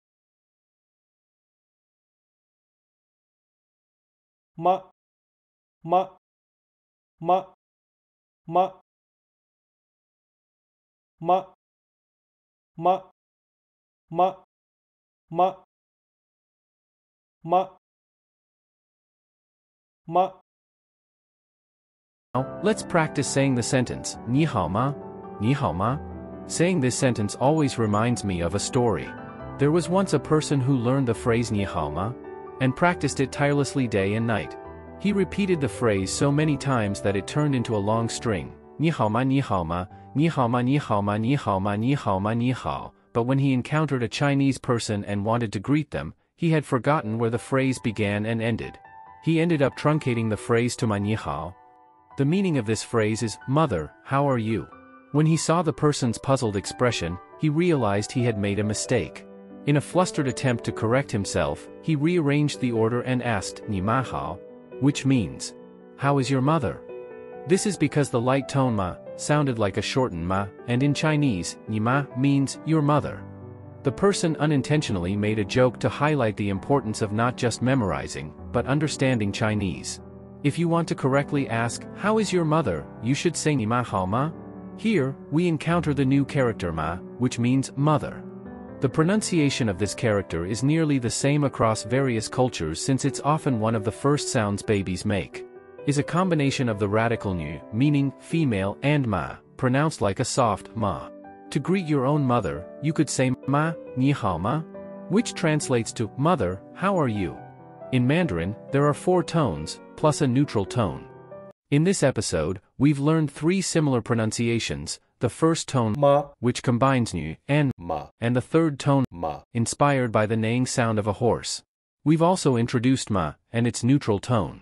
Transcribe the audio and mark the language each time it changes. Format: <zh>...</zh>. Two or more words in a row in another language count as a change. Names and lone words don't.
<zh>妈，妈，妈，妈，妈，妈，妈，妈，妈。 Ma.</zh> <en>Now, let's practice saying the sentence,</en> <zh>你好吗? 你好吗?</zh> <en>Saying this sentence always reminds me of a story. There was once a person who learned the phrase</en> <zh>你好吗?</zh> <en>And practiced it tirelessly day and night. He repeated the phrase so many times that it turned into a long string.</en> <zh>你好吗?你好吗?你好吗?你好吗?你好吗?你好吗?你好.</zh> <en>But when he encountered a Chinese person and wanted to greet them, he had forgotten where the phrase began and ended. He ended up truncating the phrase to my</en> <zh>你好.</zh> <en>The meaning of this phrase is, Mother, how are you? When he saw the person's puzzled expression, he realized he had made a mistake. In a flustered attempt to correct himself, he rearranged the order and asked,</en> <zh>你妈好?</zh> <en>Which means, how is your mother? This is because the light tone ma sounded like a shortened ma, and in Chinese,</en> <zh>你妈</zh> <en>means your mother. The person unintentionally made a joke to highlight the importance of not just memorizing, but understanding Chinese. If you want to correctly ask, how is your mother, you should say</en> <zh>你妈好吗?</zh> <en>Here, we encounter the new character ma, which means mother. The pronunciation of this character is nearly the same across various cultures since it's often one of the first sounds babies make. Is a combination of the radical nu, meaning female, and ma, pronounced like a soft ma. To greet your own mother, you could say</en> <zh>妈，你好吗,</zh> <en>which translates to mother, how are you? In Mandarin, there are 4 tones, plus a neutral tone. In this episode, we've learned 3 similar pronunciations, the first tone ma, which combines nu and ma, and the third tone ma, inspired by the neighing sound of a horse. We've also introduced ma and its neutral tone.</en>